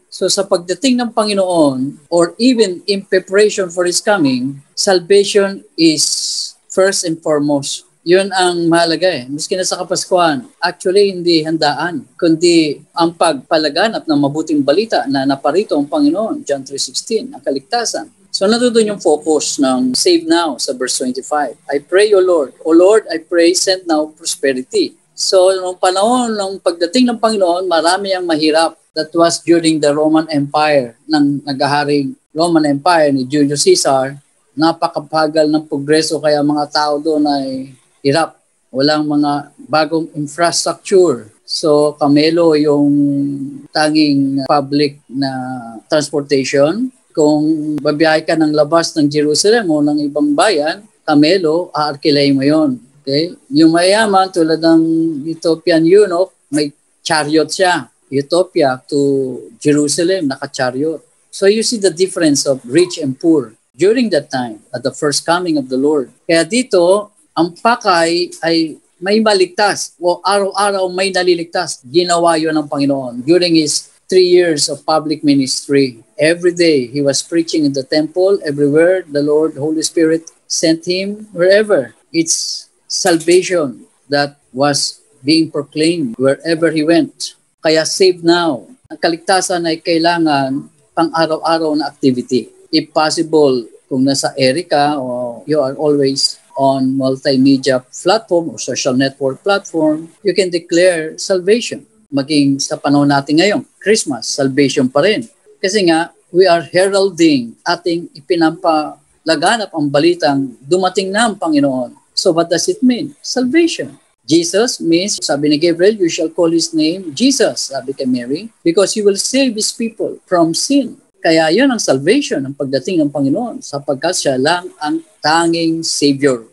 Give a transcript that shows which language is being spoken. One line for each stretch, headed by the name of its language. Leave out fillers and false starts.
English: So
Filipino: sa pagdating ng Panginoon,
English: or even in preparation for His coming, salvation is first and foremost.
Filipino: Yun ang mahalaga eh. Miski na sa Kapaskuhan, actually hindi handaan, kundi ang pagpalaganap ng mabuting balita na naparito ang Panginoon, John 3:16, ang kaligtasan. So natutunan yung focus ng save now sa verse 25.
English: I pray, O Lord, I pray, send now prosperity.
Filipino: So nung panahon ng pagdating ng Panginoon, marami ang mahirap.
English: That was during the Roman Empire,
Filipino: ng naghaharing
English: Roman Empire ni Julius Caesar.
Filipino: Napakabagal ng progreso, kaya mga tao doon ay hirap. Walang mga bagong infrastructure. So, kamelo yung tanging public na transportation. Kung babiyahe ka ng labas ng Jerusalem o ng ibang bayan, kamelo, aarkilay mo yun. Okay? Yung mayaman, tulad ng Ethiopian eunuch, may chariot siya. Ethiopia to Jerusalem, naka-chariot.
English: So, you see the difference of rich and poor during that time, at the first coming of the Lord.
Filipino: Kaya dito, ang pakay ay may maligtas o araw-araw may naliligtas. Ginawa yun ng Panginoon
English: during His 3 years of public ministry. Every day, He was preaching in the temple. Everywhere, the Lord, Holy Spirit, sent Him wherever. It's salvation that was being proclaimed wherever He went.
Filipino: Kaya save now. Ang kaligtasan ay kailangan pang araw-araw na activity.
English: If possible,
Filipino: kung nasa Erica o
English: you are always on multimedia platform or social network platform, you can declare salvation.
Filipino: Maging sa panahon natin ngayon, Christmas, salvation pa rin. Kasi nga,
English: we are heralding,
Filipino: ating ipinampalaganap ang balitang dumating na ang Panginoon.
English: So what does it mean? Salvation. Jesus means,
Filipino: sabi ni Gabriel,
English: you shall call His name Jesus,
Filipino: sabi kay Mary,
English: because He will save His people from sin.
Filipino: Kaya yun ang salvation ng pagdating ng Panginoon, sapagkat siya lang ang tanging Savior.